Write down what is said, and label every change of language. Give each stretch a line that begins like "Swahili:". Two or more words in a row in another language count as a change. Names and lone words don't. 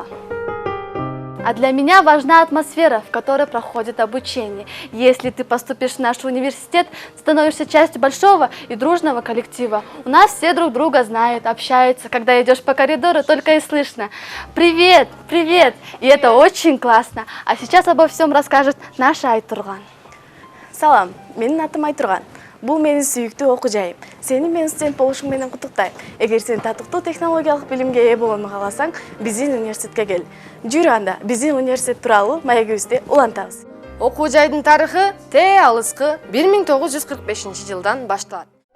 Russian: А для меня важна атмосфера, в которой проходит обучение. Если ты поступишь в наш университет, становишься частью большого и дружного коллектива. У нас все друг друга знают, общаются. Когда идешь по коридору, только и слышно «Привет! Привет!» И это очень классно. А сейчас обо всем расскажет наша Айтурган.
Kyrgyz: Салам, менин атым Айтурган. Бул менин сүйүктүү окуу жайым. Сени менин студент болушуң менен куттуктайм. Эгер сен татыктуу технологиялык билимге ээ болууну кааласаң, биздин университетке кел. Жүрү анда биздин университет тууралуу маегибизди улантабыз. Окуу жайдын тарыхы тээ алыскы 1945-жылдан башталат.